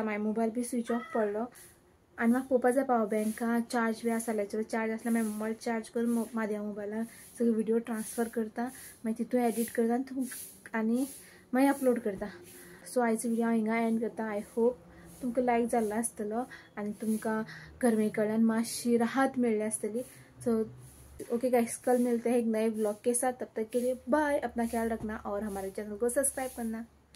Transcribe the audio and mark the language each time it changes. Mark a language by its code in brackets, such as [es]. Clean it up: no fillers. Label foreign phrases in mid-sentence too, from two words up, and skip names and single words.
[kok] म्हाजो मोबायल बी स्विच ऑफ पडलो आनी म्हाका पळोवपा जाय पावर बँका चार्ज बी आसा जाल्यार चार्ज आसल्यार मागीर मोबायल चार्ज करून म्हाज्या मोबायलार सगळे व्हिडिओ ट्रान्सफर करता, मागीर तितून एडिट करता आनी मागीर अपलोड करता. सो आयचो व्हिडिओ हांव हिंगा एंड करता. [en] I hope [kok] तुमकां लायक जाल्लो आसतलो आनी तुमकां गर्मे कडल्यान मातशी राहत मेळ्ळी आसतली. [en] so okay guys, [hi] कल मिलते हैं एक नए ब्लॉग के साथ. तब तक के लिए बाय. अपना ख्याल रखना और हमारे चैनल को सब्सक्राइब करना.